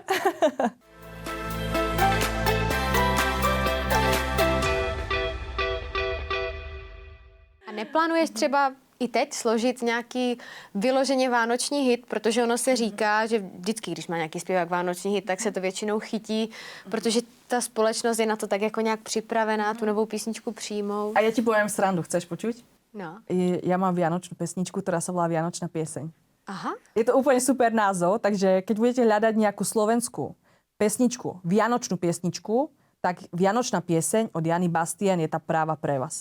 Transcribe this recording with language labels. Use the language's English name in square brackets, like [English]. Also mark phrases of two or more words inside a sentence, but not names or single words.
[Czech] Neplánuješ třeba i teď složit nějaký vyloženě vánoční hit, protože ono se říká, že vždycky, když má nějaký zpěvák vánoční hit, tak se to většinou chytí, protože ta společnost je na to tak jako nějak připravená tu novou písničku přijmout. [Slovak] A ja ti poviem srandu, chceš počuť? No. Ja mám vianočnú pesničku, ktorá sa volá Vianočná pieseň. Aha. Je to úplne super názov, takže keď budete hľadať nejakú slovenskú pesničku, vianočnú piesničku, tak Vianočná pieseň od Jany Bastien je tá práva pre vás.